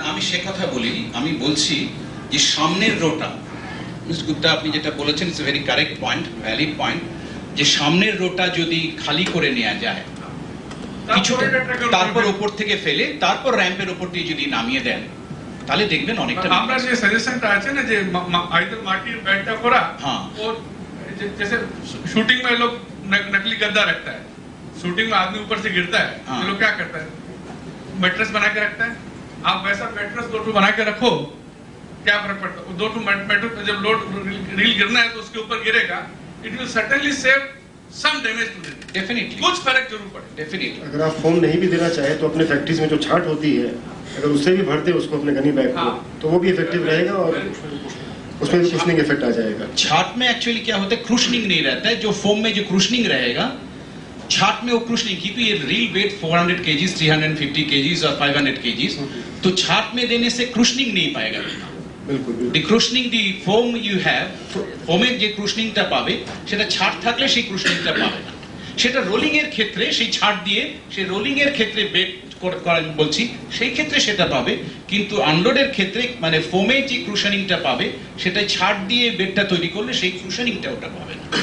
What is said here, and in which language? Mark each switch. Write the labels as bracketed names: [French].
[Bangla] আমি সে কথা বলিনি, আমি বলছি যে সামনের রোটা, মিস্টার গুপ্তা আপনি যেটা বলেছেন [English] it's a very correct point, [Bangla] valid point, যে সামনের রোটা যদি খালি করে নেওয়া যায় কিছুটা, তারপর উপর থেকে ফেলে তারপর র্যাম্পের উপর দিয়ে যদি নামিয়ে দেন, তাহলে দেখবেন অনেকটা। আপনার যে সাজেশনটা আছে না যে আইদার মাটির ব্যাগটা করা, [Hindi] हाँ, और जैसे शूटिंग में लोग नकली गद्दा रखता है, शूटिंग में आदमी ऊपर से गिरता है, हाँ, ये लोग क्या करता है, मैट्रेस बना के रखता है। आप वैसा मैट्रेस 2 बना के रखो, क्या फर्क पड़ता है? 2 मैट्रेस जब लोड रील गिरना है तो उसके ऊपर गिरेगा, [English] it will certainly save some damage to reel, [Hindi] definitely कुछ फर्क जरूर पड़े। डेफिनेटली अगर आप फोम नहीं भी देना चाहे तो अपने फैक्ट्रीज में जो छाट होती है, अगर उससे भी भर दे उसको अपने गनी बैग को, तो वो भी इफेक्टिव रहेगा और उसमें भी क्रूशनिंग इफेक्ट आ जाएगा। छाट में एक्चुअली क्या होता है, क्रूशनिंग नहीं रहता है, जो फोम में जो क्रूशनिंग रहेगा, छाट में वो क्रूशनिंग, क्योंकि ये रील वेट 400 kg, 350 kg और 500 kg, तो छाट में देने से क्रूशनिंग नहीं पाएगा। बिल्कुल [English] the crushing the foam you have, [Bangla] ফোমের যে ক্রুশনিংটা পাবে সেটা ছাড় থাকলে সেই ক্রুশনিংটা পাবে না, সেটা রোলিং এর ক্ষেত্রে সেই ছাড় দিয়ে সেই রোলিং এর ক্ষেত্রে বেড করেন বলছি, সেই ক্ষেত্রে সেটা পাবে, কিন্তু আনলোডের ক্ষেত্রে মানে ফোমে যে ক্রুশনিংটা পাবে সেটা ছাড় দিয়ে বেডটা তৈরি করলে সেই ক্রুশনিংটা ওটা পাবে না।